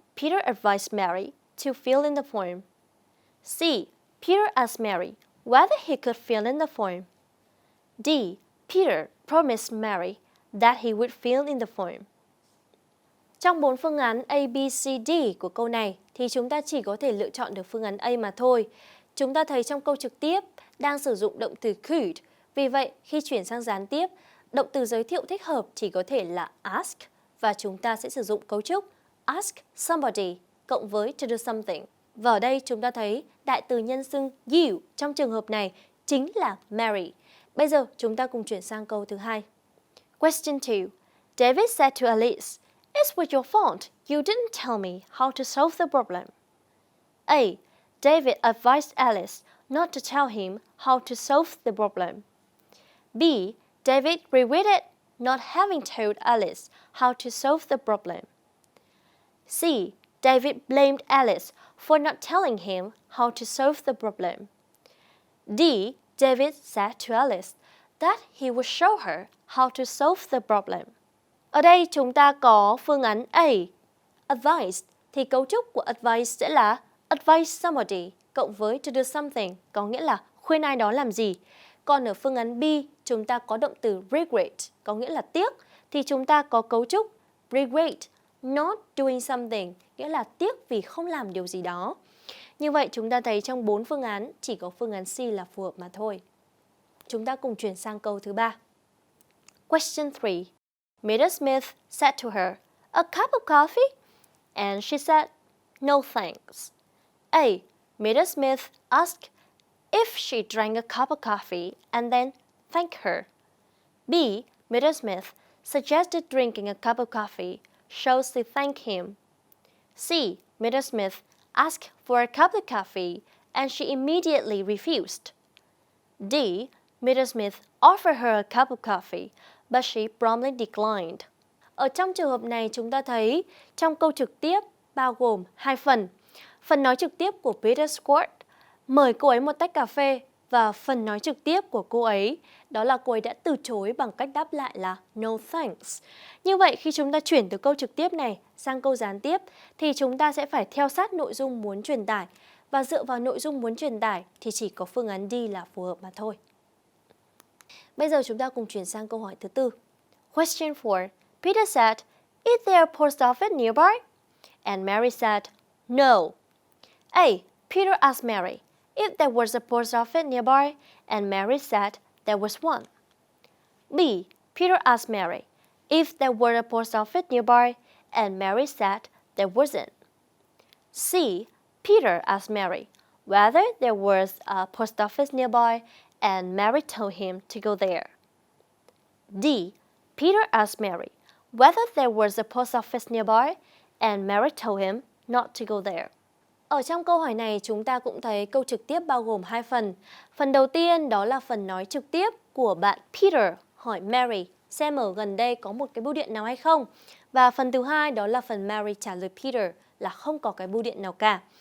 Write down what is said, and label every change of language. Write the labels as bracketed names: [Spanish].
[English] Peter advised Mary to fill in the form. C. Peter asked Mary whether he could fill in the form. D. Peter promised Mary that he would fill in the form. [Vietnamese] Trong 4 phương án A, B, C, D của câu này thì chúng ta chỉ có thể lựa chọn được phương án A mà thôi. Chúng ta thấy trong câu trực tiếp đang sử dụng động từ could. Vì vậy, khi chuyển sang gián tiếp, động từ giới thiệu thích hợp chỉ có thể là ask và chúng ta sẽ sử dụng cấu trúc [English] ask somebody [Vietnamese] cộng với [English] to do something. [Vietnamese] Và ở đây chúng ta thấy đại từ nhân xưng you trong trường hợp này chính là Mary. Bây giờ chúng ta cùng chuyển sang câu thứ hai. [English] Question 2. David said to Alice, "It was your fault. You didn't tell me how to solve the problem." A. David advised Alice not to tell him how to solve the problem. B. David regretted not having told Alice how to solve the problem. C. David blamed Alice for not telling him how to solve the problem. D. David said to Alice that he would show her how to solve the problem. [Vietnamese] Ở đây chúng ta có phương án A, advice, thì cấu trúc của advice sẽ là [English] advise somebody [Vietnamese] cộng với [English] to do something, [Vietnamese] có nghĩa là khuyên ai đó làm gì. Còn ở phương án B, chúng ta có động từ regret, có nghĩa là tiếc, thì chúng ta có cấu trúc [English] regret not doing something, [Vietnamese] nghĩa là tiếc vì không làm điều gì đó. Như vậy chúng ta thấy trong 4 phương án chỉ có phương án C là phù hợp mà thôi. Chúng ta cùng chuyển sang câu thứ 3. [English] Question 3. Mrs. Smith said to her, "A cup of coffee?" And she said, "No thanks." A. Mrs. Smith asked if she drank a cup of coffee and then thanked her. B. Mrs. Smith suggested drinking a cup of coffee so she thanked him. C. Mrs. Smith asked for a cup of coffee and she immediately refused. D. Mrs. Smith offered her a cup of coffee but she promptly declined. [Vietnamese] Ở trong trường hợp này chúng ta thấy trong câu trực tiếp bao gồm 2 phần. Phần nói trực tiếp của Peter Squat mời cô ấy một tách cà phê và phần nói trực tiếp của cô ấy đó là cô ấy đã từ chối bằng cách đáp lại là [English] no thanks. [Vietnamese] Như vậy khi chúng ta chuyển từ câu trực tiếp này sang câu gián tiếp thì chúng ta sẽ phải theo sát nội dung muốn truyền tải và dựa vào nội dung muốn truyền tải thì chỉ có phương án D là phù hợp mà thôi. Bây giờ chúng ta cùng chuyển sang câu hỏi thứ 4. [English] Question 4. Peter said, "Is there a post office nearby?" And Mary said, "No." A. Peter asked Mary if there was a post office nearby, and Mary said there was one. B. Peter asked Mary if there were a post office nearby, and Mary said there wasn't. C. Peter asked Mary whether there was a post office nearby, and Mary told him to go there. D. Peter asked Mary whether there was a post office nearby, and Mary told him not to go there. [Vietnamese] Ở trong câu hỏi này chúng ta cũng thấy câu trực tiếp bao gồm 2 phần. Phần đầu tiên đó là phần nói trực tiếp của bạn Peter hỏi Mary xem ở gần đây có một cái bưu điện nào hay không. Và phần thứ hai đó là phần Mary trả lời Peter là không có cái bưu điện nào cả.